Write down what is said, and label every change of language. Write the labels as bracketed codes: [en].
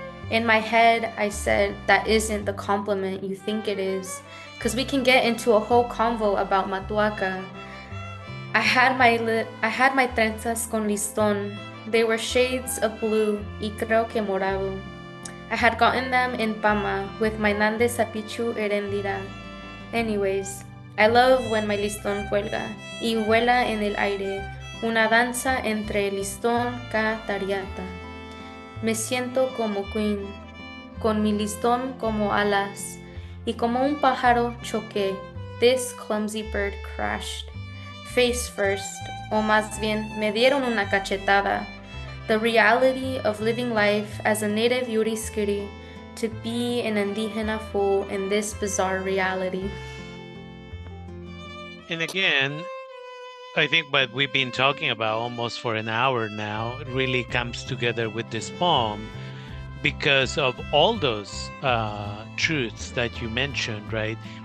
[en] In my head, I said, that isn't the compliment you think it is, because we can get into a whole convo about Matuaca. I had my [es] trenzas con listón. [en] They were shades of blue [es] y creo que morado. [en] I had gotten them in Pama with my Nande Sapichu Erendira. Anyways, I love when my [es] listón cuelga y vuela en el aire, una danza entre listón ca tariata. Me siento como queen, con mi listón como alas, y como un pájaro choqué. [en] This clumsy bird crashed. Face first, [es] o más bien, me dieron una cachetada. [en] The reality of living life as a native Yuriskiri, to be an indígena fool in this bizarre reality. And again, I think what we've been talking about almost for an hour now really comes together with this poem because of all those truths that you mentioned, right?